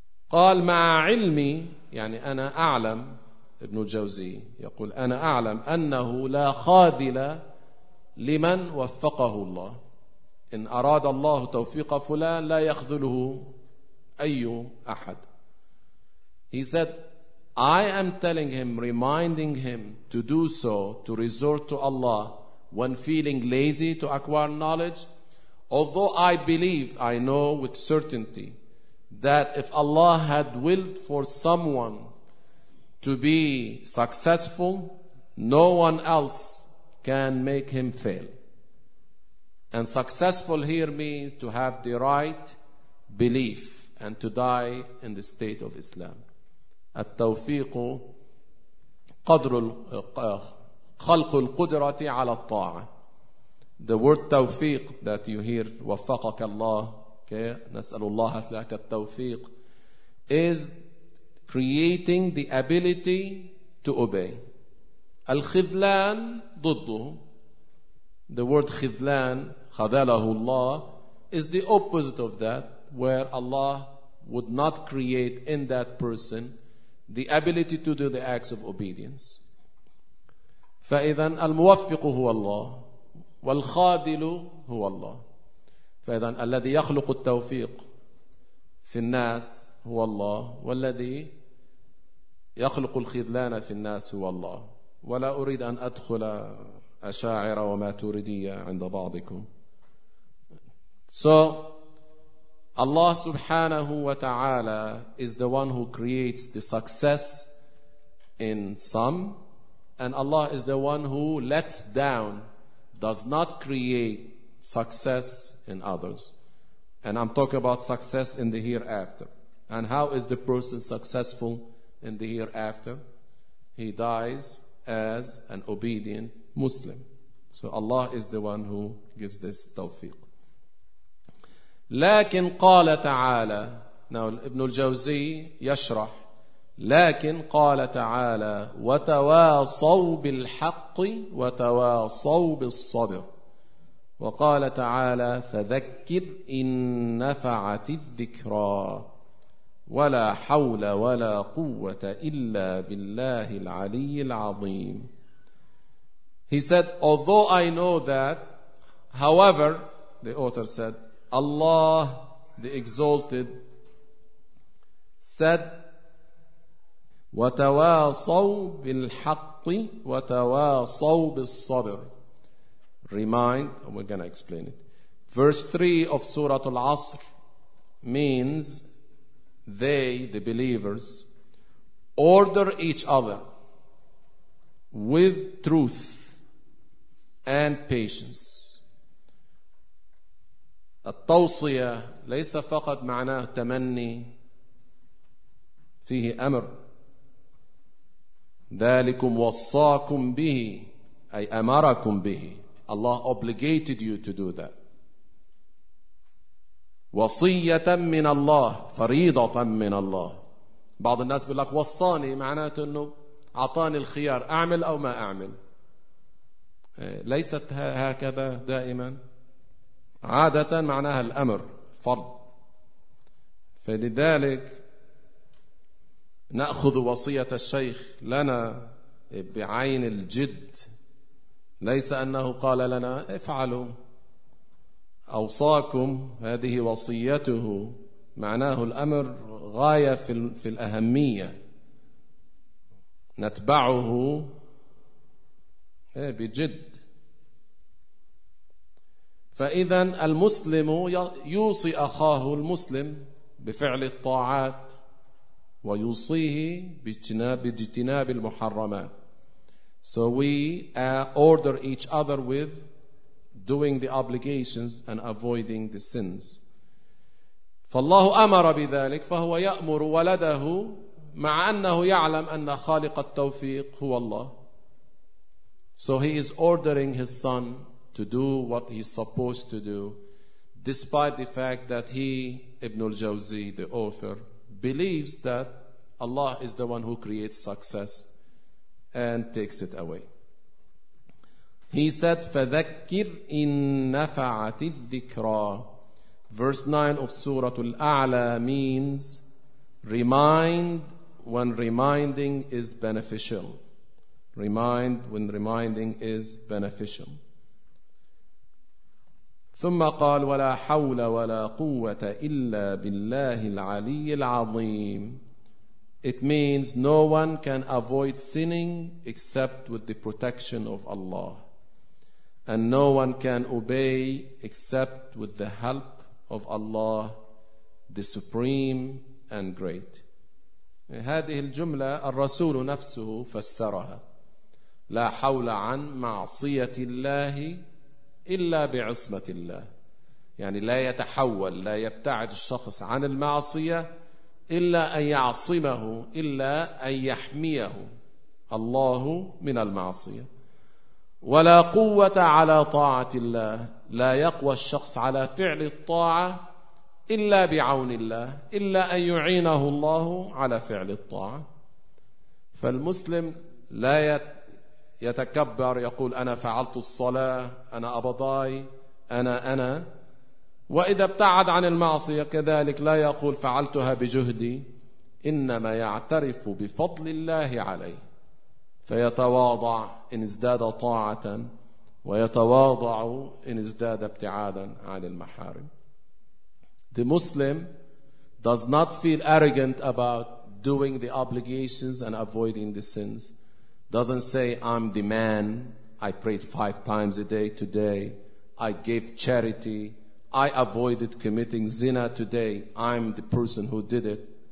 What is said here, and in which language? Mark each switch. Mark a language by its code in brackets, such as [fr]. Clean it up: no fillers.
[ar] قال مع علمي، يعني أنا أعلم، ابن الجوزي يقول أنا أعلم أنه لا خاذل لمن وفقه الله. إن أراد الله توفيق فلان لا يخذله أي أحد. [en] He said, I am telling him, reminding him to do so, to resort to Allah when feeling lazy to acquire knowledge, although I believe, I know with certainty, that if Allah had willed for someone to be successful, no one else can make him fail. And successful here means to have the right belief and to die in the state of Islam. [ar] التوفيق قدر خلق القدرة على الطاعة. [en] The word توفيق that you hear, [ar] وفقك الله, [en] okay, [ar] نسأل الله لك التوفيق, [en] is creating the ability to obey. [ar] الخذلان ضده. [en] The word خذلان, [ar] خذله الله, [en] is the opposite of that, where Allah would not create in that person the ability to do the acts of obedience. [ar] فإذا الموفق هو الله والخاذل هو الله. فإذا الذي يخلق التوفيق في الناس هو الله والذي يخلق الخذلان في الناس هو الله. ولا أريد أن أدخل أشاعر وما تريدية عند بعضكم. [en] So Allah subhanahu wa ta'ala is the one who creates the success in some, and Allah is the one who lets down, does not create success in others. And I'm talking about success in the hereafter. And how is the person successful in the hereafter? He dies as an obedient Muslim. So Allah is the one who gives this tawfiq. [ar] لكن قال تعالى. [en] Now Ibn al-Jawzi [ar] يشرح. لكن قال تعالى وتواصوا بالحق وتواصوا بالصبر. وقال تعالى فذكر إن نفعت الذكرى ولا حول ولا قوة إلا بالله العلي العظيم. [en] He said, although I know that, however, the author said, Allah the Exalted said, [ar] وَتَوَاصَوْا بِالْحَقِّ وَتَوَاصَوْا بِالصَّبْرِ. [en] Remind, and we're going to explain it. Verse 3 of Surah Al-Asr means they, the believers, order each other with truth and patience. [ar] التوصية ليس فقط معناه تمني, فيه أمر. ذلكم وصاكم به, أي أمركم به. [en] Allah obligated you to do that. [ar] وصية من الله, فريضة من الله. بعض الناس بيقول لك وصاني, معناه أنه أعطاني الخيار أعمل أو ما أعمل. ليست هكذا دائما, عادة معناها الأمر فرض. فلذلك نأخذ وصية الشيخ لنا بعين الجد, ليس أنه قال لنا افعلوا, أوصاكم, هذه وصيته, معناه الأمر غاية في الأهمية, نتبعه بجد. فإذا المسلم يوصي أخاه المسلم بفعل الطاعات ويوصيه باجتناب المحرمات. [en] So we order each other with doing the obligations and avoiding the sins. [ar] فالله أمر بذلك, فهو يأمر ولده مع أنه يعلم أن خالق التوفيق هو الله. [en] So he is ordering his son to do what he's supposed to do, despite the fact that he, Ibn al-Jawzi, the author, believes that Allah is the one who creates success and takes it away. He said, [ar] فَذَكِّرْ إِن نَفَعَتِ الذِّكْرَى. [en] Verse 9 of Surah Al-A'la means remind when reminding is beneficial. Remind when reminding is beneficial. [ar] ثم قال ولا حول ولا قوة إلا بالله العلي العظيم. It means no one can avoid sinning except with the protection of Allah, and no one can obey except with the help of Allah, the Supreme and Great. هذه الجملة الرسول نفسه فسرها. لا حول عن معصية الله إلا بعصمة الله، يعني لا يتحول، لا يبتعد الشخص عن المعصية إلا أن يعصمه، إلا أن يحميه الله من المعصية. ولا قوة على طاعة الله، لا يقوى الشخص على فعل الطاعة إلا بعون الله، إلا أن يعينه الله على فعل الطاعة. فالمسلم لا يتكبر يقول أنا فعلت الصلاة، أنا أبضاي، أنا وإذا ابتعد عن المعصية كذلك لا يقول فعلتها بجهدي، إنما يعترف بفضل الله عليه فيتواضع إن ازداد طاعة، ويتواضع إن ازداد ابتعادا عن المحارم. [en] The Muslim does not feel arrogant about doing the obligations and avoiding the sins. Doesn't say, I'm the man, I prayed 5 times a day today, I gave charity, I avoided committing zina today, I'm the person who did it.